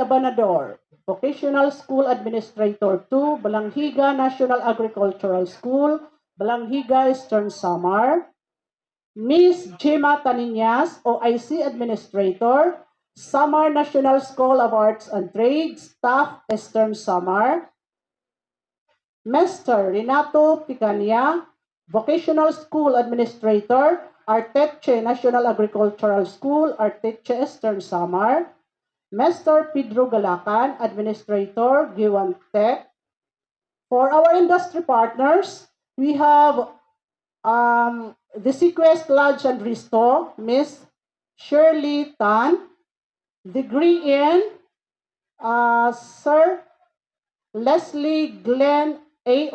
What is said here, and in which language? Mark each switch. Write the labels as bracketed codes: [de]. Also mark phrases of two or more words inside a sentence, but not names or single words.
[en] Abanador, Vocational School Administrator 2, Balanghiga National Agricultural School, Balanghiga, Eastern Samar, Miss Gemma Taniñas, OIC Administrator, Samar National School of Arts and Trades, Staff, Eastern Samar, Mr. Renato Picania, Vocational School Administrator, Arteche National Agricultural School, Arteche Eastern Samar, Mr. Pedro Galacan, Administrator, Giwan Tech. For our industry partners, we have the Sequest Lodge and Resto, Miss Shirley Tan, degree in Sir Leslie Glenn A.